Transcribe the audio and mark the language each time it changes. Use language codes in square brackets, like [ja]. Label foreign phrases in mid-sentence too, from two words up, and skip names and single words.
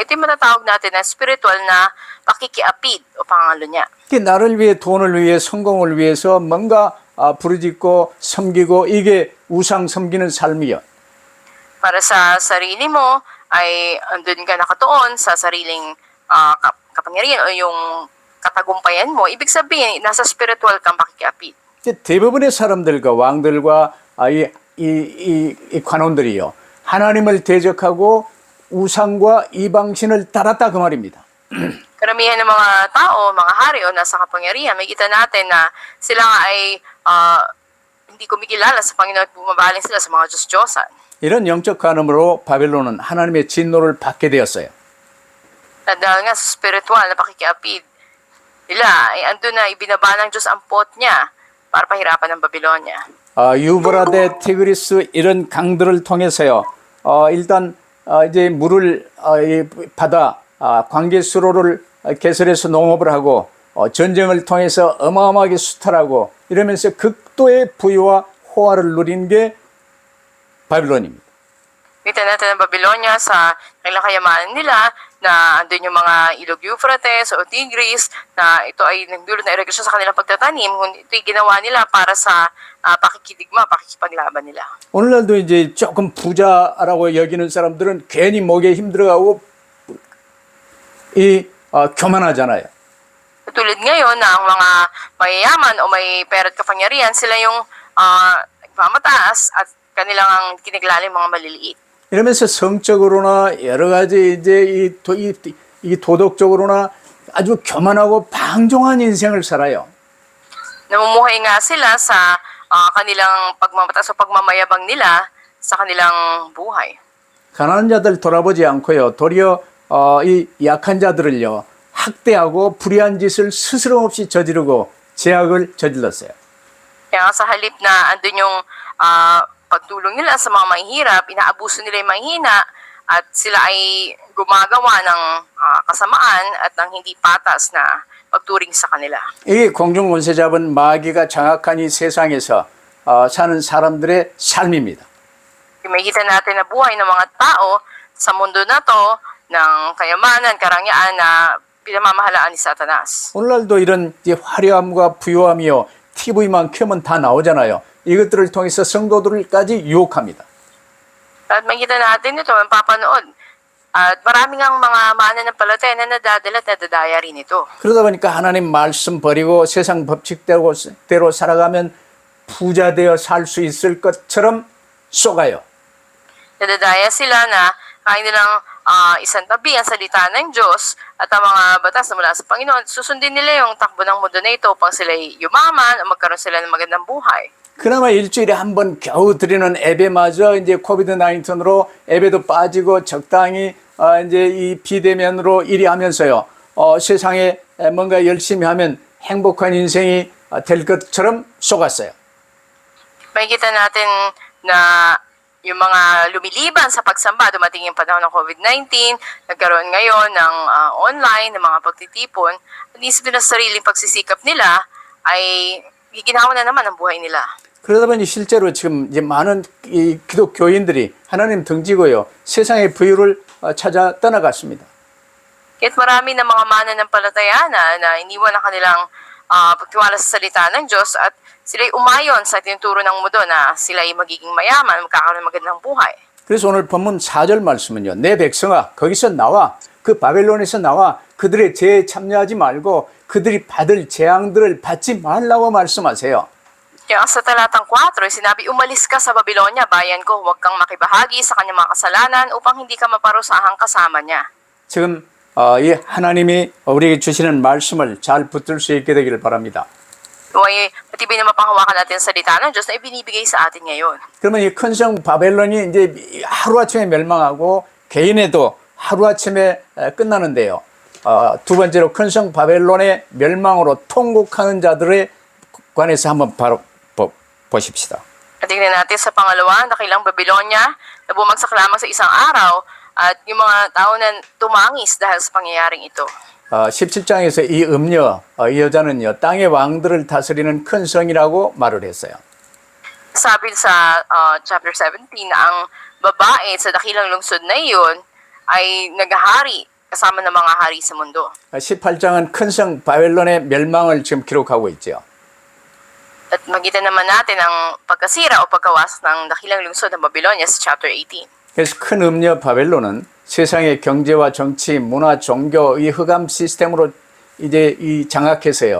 [tl] Ito yung matatawag natin na spiritual na pakikiapid o pangalo niya. [ko] 나를 위해 돈을 위해 성공을 위해서 뭔가 부르짖고 섬기고 이게 우상 섬기는 삶이요. [tl] Para sa sarili mo, ay andun ka nakatuon sa sariling kapangyarihan o yung katagumpayan mo. Ibig sabihin, nasa spiritual kang pakikiapid. [ko] 대부분의 사람들과 왕들과 이 관원들이요. 하나님을 대적하고 우상과 이방신을 따랐다 그 말입니다. [tl] Karamihan ng mga tao, mga hari o nasa kapangyarihan, may kita natin na sila nga ay hindi kumikilala sa Panginoon at bumabaling sila sa mga Diyos-Diyosan. [ko] 이런 영적 간음으로 바벨론은 하나님의 진노를 받게 되었어요. [tl] At dahil nga sa spiritual na pakikiapid nila, ay andun na ibinaba ng Diyos ang pot niya para pahirapan ng Babylonia. [ko] 유브라데, 티그리스 이런 강들을 통해서요. 일단 이제 물을 받아 광개수로를 개설해서 농업을 하고 전쟁을 통해서 어마어마하게 수탈하고 이러면서 극도의 부유와 호화를 누린 게 바빌론입니다. [tl] Kita natin ang Babylonia sa kailang kayamanan nila na andun yung mga ilog Euphrates o Tigris na ito ay nagdulot na irigasyon sa kanilang pagtatanim. Ito ay ginawa nila para sa pakikidigma, pakikipaglaban nila. [ko] 오늘날도 이제 조금 부자라고 여기는 사람들은 괜히 목에 힘들어가고 교만하잖아요. [tl] Tulad ngayon na ang mga mayayaman o may pera at kapangyarihan, sila yung nagmamataas at kanilang ang kiniglaling mga maliliit. [ko] 이러면서 성적으로나 여러 가지 이제 이 도덕적으로나 아주 교만하고 방종한 인생을 살아요. [tl] Namumuhay nga sila sa kanilang pagmamataas o pagmamayabang nila sa kanilang buhay. [ko] 가난한 자들 돌아보지 않고요. 도리어 이 약한 자들을요. 학대하고 불의한 짓을 스스럼 없이 저지르고 죄악을 저질렀어요. [tl] Kaya sa halip na andun yung pagtulong nila sa mga mahihirap, inaabuso nila yung mahihina at sila ay gumagawa ng kasamaan at ng hindi patas na pagturing sa kanila. [ko] 이 공중 권세 잡은 마귀가 장악한 이 세상에서 사는 사람들의 삶입니다. [tl] Makikita natin na buhay ng mga tao sa mundo na to ng kayamanan, karangyaan na pinamamahalaan ni Satanas. [ko] 오늘날도 이런 이제 화려함과 부유함이요. TV만 켜면 다 나오잖아요. 이것들을 통해서 성도들까지 유혹합니다. [tl] At makikita natin ito, mapapanood. At maraming ang mga mananampalataya na nadadala at nadadaya rin ito. [ko] 그러다 보니까 하나님 말씀 버리고 세상 법칙대로 살아가면 부자 되어 살 수 있을 것처럼 속아요. [tl] Nadadaya sila na kaya nilang isang tabi ang salita ng Diyos at ang mga batas na mula sa Panginoon. Susundin nila yung takbo ng mundo na ito upang sila yumaman o magkaroon sila ng magandang buhay. [ko] 그나마 일주일에 한 번 겨우 드리는 예배마저 이제 코비드 19으로 예배도 빠지고 적당히 이제 이 비대면으로 일이 하면서요. 세상에 뭔가 열심히 하면 행복한 인생이 될 것처럼 속았어요. [tl] Makikita natin na yung mga lumiliban sa pagsamba, dumating yung panahon ng COVID-19, nagkaroon ngayon ng online, ng mga pagtitipon, at isipin na sa sariling pagsisikap nila ay giginawa na naman ang buhay nila. [ko] 그러다 보니 실제로 지금 이제 많은 이 기독교인들이 하나님 등지고요. 세상의 부유를 찾아 떠나갔습니다. [tl] Kahit marami ng mga mananampalataya na iniwan ang kanilang pagtiwala sa salita ng Diyos at sila'y umayon sa tinuturo ng mundo na sila'y magiging mayaman, magkakaroon ng magandang buhay. [ko] 그래서 오늘 본문 4절 말씀은요. 내 백성아 거기서 나와 그 바벨론에서 나와 그들의 죄에 참여하지 말고 그들이 받을 재앙들을 받지 말라고 말씀하세요. [tl] Kaya sa talatang 4, sinabi, umalis ka sa Babylonia, bayan ko, huwag kang makibahagi sa kanyang mga kasalanan upang hindi ka maparusahang kasama niya. [ko] 지금 이 하나님이 우리에게 주시는 말씀을 잘 붙들 수 있게 되기를 바랍니다. [tl] Huwag matibay na mapanghawakan natin ang salita ng Diyos na ibinibigay sa atin ngayon. [ko] 그러면 이 큰 성 바벨론이 이제 하루아침에 멸망하고 개인에도 하루아침에 끝나는데요. 두 번째로 큰 성 바벨론의 멸망으로 통곡하는 자들에 관해서 한번 바로 보십시다. [tl] At tingnan natin sa pangalawa, dakilang Babylonia na bumagsak lamang sa isang araw at yung mga tao na tumangis dahil sa pangyayaring ito. [ko] 17장에서 이 음녀, 이 여자는요, 땅의 왕들을 다스리는 큰 성이라고 말을 했어요. [tl] Sabi sa chapter 17 na ang babae sa dakilang lungsod na iyon ay naghahari kasama ng mga hari sa mundo. [ko] 18장은 큰 성 바벨론의 멸망을 지금 기록하고 있죠. [tl] At makita naman natin ang pagkasira o pagkawasak ng dakilang lungsod ng Babylonia sa chapter 18. [ko] 그래서 큰 음녀 바벨론은 세상의 경제와 정치, 문화, 종교, 이 흑암 시스템으로 이제 이 장악해서요.